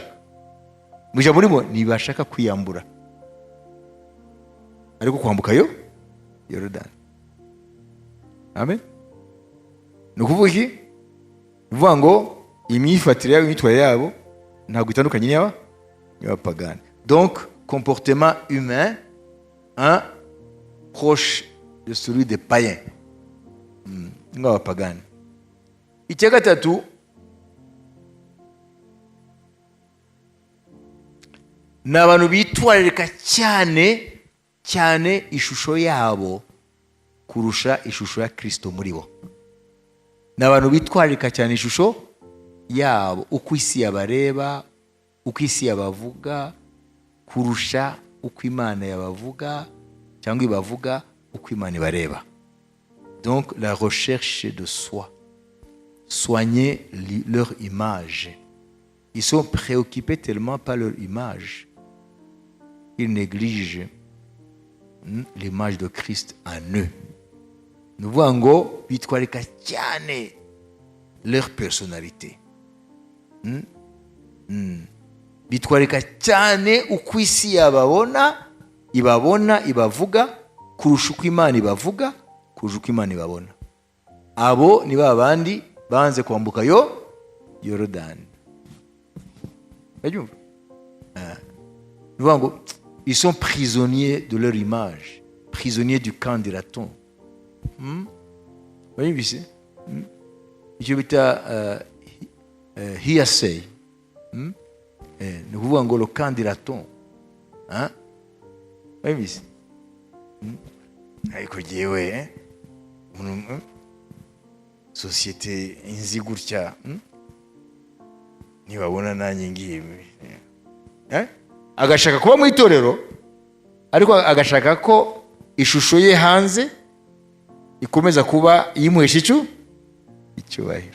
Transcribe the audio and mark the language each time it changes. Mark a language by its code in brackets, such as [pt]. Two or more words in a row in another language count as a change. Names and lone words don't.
[rw] Mu ijambo ririmo ntibashaka kwiyambura, ariko kwambuka Yorodani. Amen. Ni ukuvuga iki? Uvuga ngo imyifatire yabo, imyitwarire yabo ntabwo itandukanye n'abapagani. [fr] Donc comportement humain proche de celui des païens, [rw] nk'abapagani. Icya gatatu, ni abantu bitwararika cyane ishusho yabo kurusha ishusho ya Kristo muri bo. Ni abantu bitwararika cyane ishusho yabo, uko isi yabareba, uko isi yabavuga, kurusha uko Imana yabavuga cyangwa ibavuga uko Imana ibareba. [fr] Donc la recherche de soi, soigner leur image. Ils sont préoccupés tellement par leur image, ils négligent l'image de Christ en eux. Nous voyons [rw] ngo bitwarika cyane [fr] leur personnalité. [rw] Bitwarika cyane uko isi yababona, ibavuga kurusha uko Imana ibavuga, kurusha uko Imana ibabona. Abo ni babandi banze kwambuka Yorodani. Bayumva? [fr] Nous voyons ngo ils sont prisonniers de leur image, prisonniers du camp d'Iraton. [rw] Bayumvise? Icyo bita hearsay. Ni ukuvuga ngo [fr] le camp d'Iraton. [rw] Bayumvise? Ariko jyewe sosiyete inzi gutya, ntibabona nanjye ngiye, agashaka kuba mu itorero, ariko agashaka ko ishusho ye hanze ikomeza kuba iyimuhesha icyubahiro.